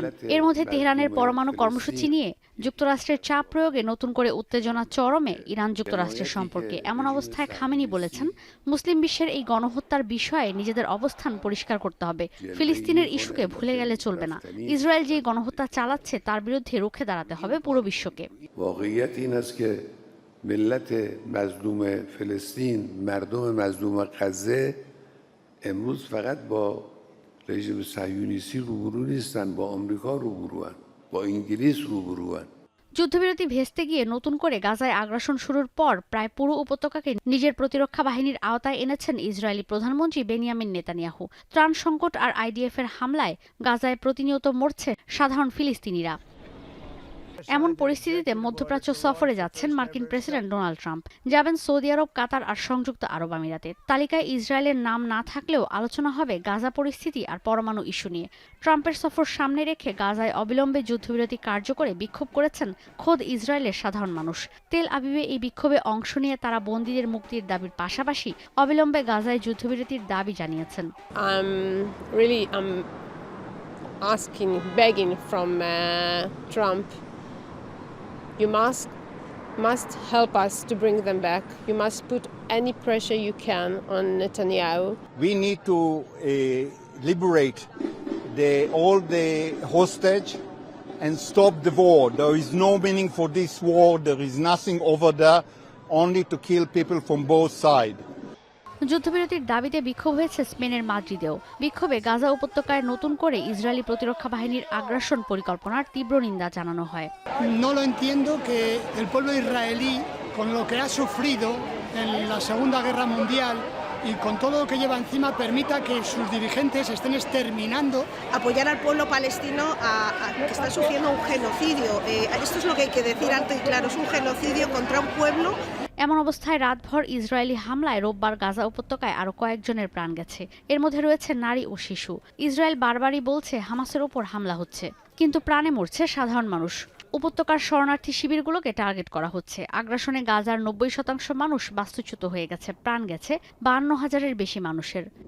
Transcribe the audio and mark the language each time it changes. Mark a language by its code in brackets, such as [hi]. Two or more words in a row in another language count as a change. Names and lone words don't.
[bn] এর মধ্যে তেহরানের পরমাণু কর্মসূচি নিয়ে যুক্তরাষ্ট্রের চাপ প্রয়োগে নতুন করে উত্তেজনা চরমে ইরান যুক্তরাষ্ট্রের সম্পর্কে। এমন অবস্থায় খামেনি বলেছেন, মুসলিম বিশ্বের এই গণহত্যার বিষয়ে নিজেদের অবস্থান পরিষ্কার করতে হবে। ফিলিস্তিনের ইস্যুকে ভুলে গেলে চলবে না। ইসরায়েল যে গণহত্যা চালাচ্ছে তার বিরুদ্ধে রুখে দাঁড়াতে হবে পুরো বিশ্বকে। [fa] ملت مظلوم فلسطین مردم مظلوم غزه امروز فقط با رژیم صهیونیستی روبرو نیستن با آمریکا روبروان با انگلیس روبروان [bn] যুদ্ধবিরতি ভেস্তে গিয়ে নতুন করে গাজায় আগ্রাসন শুরুর পর প্রায় পুরো উপত্যকাকে নিজের প্রতিরক্ষা বাহিনীর আওতায় এনেছেন ইসরায়েলি প্রধানমন্ত্রী বেনিয়ামিন নেতানিয়াহু। ত্রাণ সংকট আর আইডিএফের হামলায় গাজায় প্রতিনিয়ত মরছে সাধারণ ফিলিস্তিনিরা। এমন পরিস্থিতিতে মধ্যপ্রাচ্য সফরে যাচ্ছেন মার্কিন প্রেসিডেন্ট ডোনাল্ড ট্রাম্প। যাবেন সৌদি আরব, কাতার আর সংযুক্ত আরব আমিরাতে। তালিকায় ইসরায়েলের নাম না থাকলেও আলোচনা হবে গাজা পরিস্থিতি আর পরমাণু ইস্যু নিয়ে। ট্রাম্পের সফর সামনে রেখে গাজায় অবিলম্বে যুদ্ধবিরতি কার্যকরে বিক্ষোভ করেছেন খোদ ইসরায়েলের সাধারণ মানুষ। তেল আবিবে এই বিক্ষোভে অংশ নিয়ে তারা বন্দীদের মুক্তির দাবির পাশাপাশি অবিলম্বে গাজায় যুদ্ধবিরতির দাবি জানিয়েছেন। [en] begging from Trump. You must help us to bring them back. You must put any pressure you can on Netanyahu. We need to liberate all the hostage and stop the war. There is no meaning for this war. There is nothing over there, only to kill people from both sides. [bn] যুদ্ধবিরতির দাবিতে বিক্ষোভ হয়েছে স্পেনের মাদ্রিদেও। বিক্ষোভে গাজা উপত্যকায় নতুন করে ইসরায়েলি প্রতিরক্ষা বাহিনীর আগ্রাসন পরিকল্পনার তীব্র নিন্দা জানানো হয়। [es] No lo entiendo que el pueblo israelí, con lo que ha sufrido en la Segunda Guerra Mundial y con todo lo que lleva encima, permita que sus dirigentes estén exterminando. Apoyar al pueblo palestino que está sufriendo un genocidio. Esto es lo que hay que decir alto y claro, es un genocidio contra un pueblo. [bn] এমন অবস্থায় রাতভর ইসরায়েলি হামলায় রোববার গাজা উপত্যকায় আরও কয়েকজনের প্রাণ গেছে। এর মধ্যে রয়েছে নারী ও শিশু। ইসরায়েল বারবারই বলছে হামাসের ওপর হামলা হচ্ছে, কিন্তু প্রাণে মরছে সাধারণ মানুষ। উপত্যকার শরণার্থী শিবিরগুলোকে টার্গেট করা হচ্ছে। আগ্রাসনে গাজার 90% মানুষ বাস্তুচ্যুত হয়ে গেছে, প্রাণ গেছে 52,000-এর বেশি মানুষের।